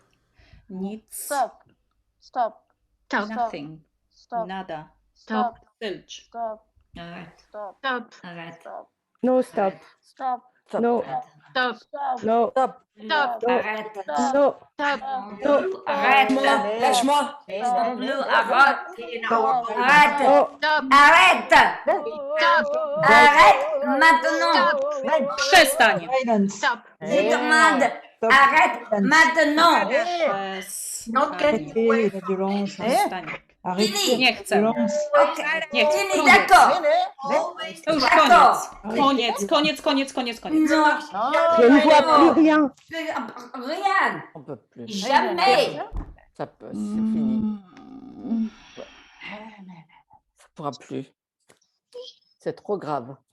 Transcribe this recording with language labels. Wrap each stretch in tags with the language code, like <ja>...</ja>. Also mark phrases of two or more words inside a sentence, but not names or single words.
<pl>Nic.</pl> <en>Stop. Stop. Nothing. Stop.</en> <es>Nada.</es> <en>Stop. Zilch. Stop.</en> <fr>Arrête.</fr> <en>Stop. Stop. Arrête. Stop. No, stop. Stop. No. Stop. Stop. No. Stop. Stop. Arrête. No. Stop. No.</en> <fr>Arrête. Lâche-moi. Bleu, arrête.</fr> <en>No.</en> <fr>Arrête. Arrête. Arrête maintenant.</fr> <pl>Przestań.</pl> <fr>Silence. Je demande. Arrête maintenant. Arrêtez la violence.</fr> <pl>Przestań.</pl> <fr>Arrêtez</fr> <pl>Nie</pl> <fr>la</fr> <pl>chcę.</pl> <fr>violence.</fr> <pl>Nie chcę.</pl> <fr>Fini,</fr> <pl>Koniec.</pl> <fr>d'accord.</fr> <pl>To już koniec. Koniec.</pl> <fr>Non. Je ne vois plus rien. Rien. On peut plus. Jamais. Ça peut, c'est fini. Ça pourra plus. C'est trop grave.</fr>